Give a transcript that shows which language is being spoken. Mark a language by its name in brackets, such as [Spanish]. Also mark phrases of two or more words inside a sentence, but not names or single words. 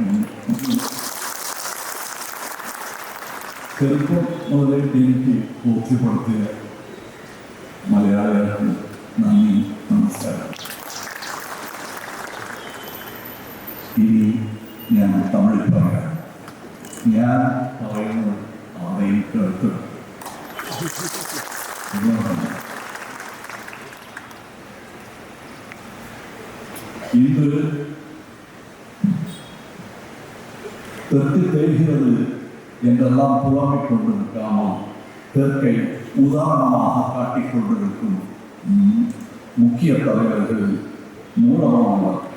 [Malayalam] ചെറുപ്പം മുതലേ എനിക്ക് ബോധ്യപ്പെടുത്തിയ മലയാളികൾക്ക് നന്ദി, നമസ്കാരം. ഇനി ഞാൻ തമിഴിൽ പറയാം. ഞാൻ പറയുന്നത് അവരെയും കേട്ട് [Tamil] இன்று தெற்கு தெரிகிறது என்றெல்லாம் புலம்பிக் கொண்டிருக்காமல் தெற்கை உதாரணமாக காட்டிக் கொண்டிருக்கும் முக்கிய தலைவர்கள் மூலமாக